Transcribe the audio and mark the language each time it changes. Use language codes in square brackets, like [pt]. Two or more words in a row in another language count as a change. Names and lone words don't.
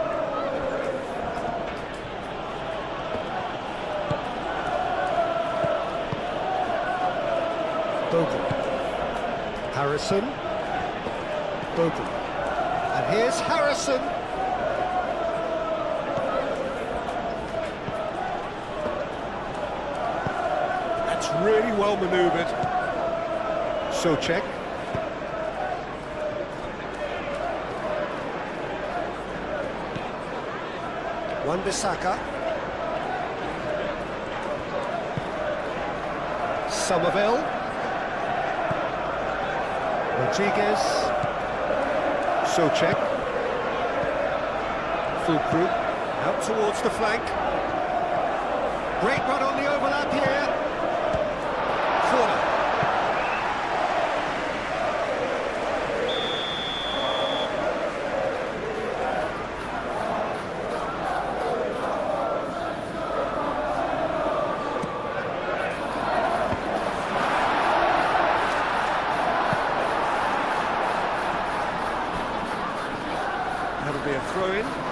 [en] Bogle. Harrison. Bogle. And here's Harrison. That's really well manoeuvred. Souček. Wan-Bissaka. Somerville. Rodriguez. Souček. Fulkrug. Out towards the flank. Great run on the overlap here. Corner. That'll be a throw-in.